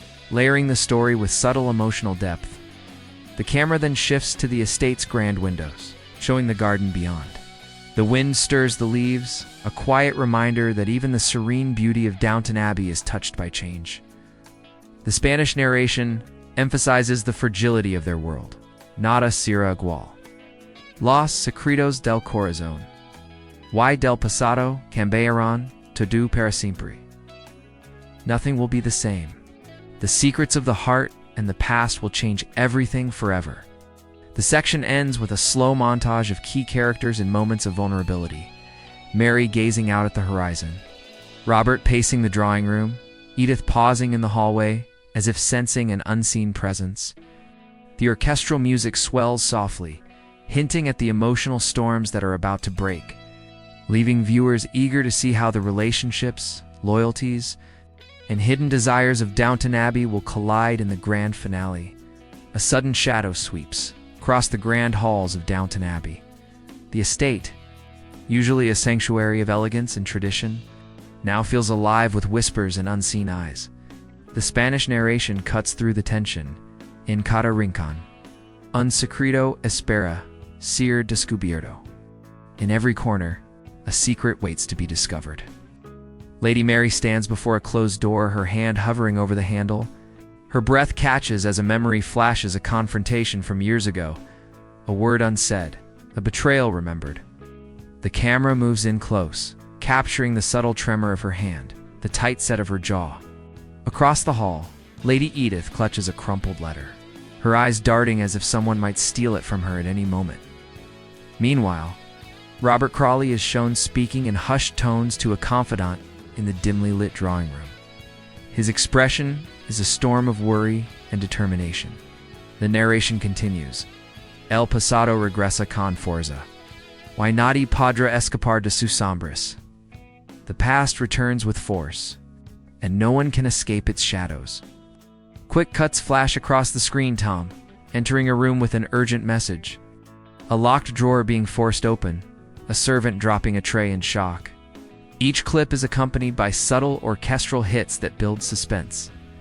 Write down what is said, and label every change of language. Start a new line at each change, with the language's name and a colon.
English: Layering the story with subtle emotional depth, the camera then shifts to the estate's grand windows, showing the garden beyond. The wind stirs the leaves, a quiet reminder that even the serene beauty of Downton Abbey is touched by change. The Spanish narration emphasizes the fragility of their world.
Spanish: Nada será igual. Los secretos del corazón. Y del pasado cambiarán todo para siempre.
English: Nothing will be the same. The secrets of the heart and the past will change everything forever. The section ends with a slow montage of key characters in moments of vulnerability. Mary gazing out at the horizon, Robert pacing the drawing room, Edith pausing in the hallway as if sensing an unseen presence. The orchestral music swells softly, hinting at the emotional storms that are about to break, leaving viewers eager to see how the relationships, loyalties, and hidden desires of Downton Abbey will collide in the grand finale. A sudden shadow sweeps across the grand halls of Downton Abbey. The estate, usually a sanctuary of elegance and tradition, now feels alive with whispers and unseen eyes. The Spanish narration cuts through the tension.
Spanish: En cada rincón, un secreto espera ser descubierto.
English: In every corner, a secret waits to be discovered. Lady Mary stands before a closed door, her hand hovering over the handle. Her breath catches as a memory flashes, a confrontation from years ago, a word unsaid, a betrayal remembered. The camera moves in close, capturing the subtle tremor of her hand, the tight set of her jaw. Across the hall, Lady Edith clutches a crumpled letter, her eyes darting as if someone might steal it from her at any moment. Meanwhile, Robert Crawley is shown speaking in hushed tones to a confidant in the dimly lit drawing room. His expression is a storm of worry and determination. The narration continues.
Spanish: El pasado regresa con fuerza. Y nadie podrá escapar de sus sombras.
English: The past returns with force, and no one can escape its shadows. Quick cuts flash across the screen. Tom, entering a room with an urgent message. A locked drawer being forced open, a servant dropping a tray in shock. Each clip is accompanied by subtle orchestral hits that build suspense.